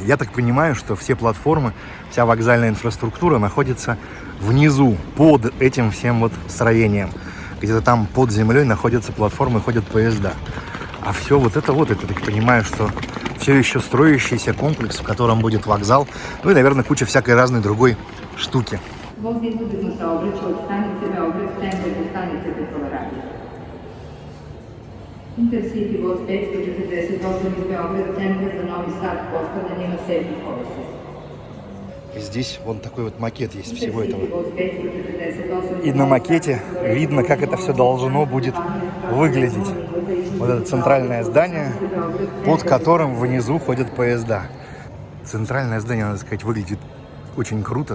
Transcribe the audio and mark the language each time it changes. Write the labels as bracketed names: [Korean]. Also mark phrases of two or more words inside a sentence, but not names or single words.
[Russian] Я так понимаю, что все платформы, вся вокзальная инфраструктура находится внизу, под этим всем вот строением. Где-то там под землей находятся платформы, ходят поезда. А все вот это, я так понимаю, что все еще строящийся комплекс, в котором будет вокзал, и, наверное, куча всякой разной другой штуки. [Serbian] Voz izvodimo saobraćaj od stanice Beograd centar do stanice Petrovaradis. Intercity voz 548 iz Beograda centra za Novi Sad postavljen на 7 kolosek. [Russian] Здесь вон такой вот макет есть всего этого. И на макете видно, как это все должно будет выглядеть. Вот это центральное здание, под которым внизу ходят поезда. Центральное здание, надо сказать, выглядит очень круто.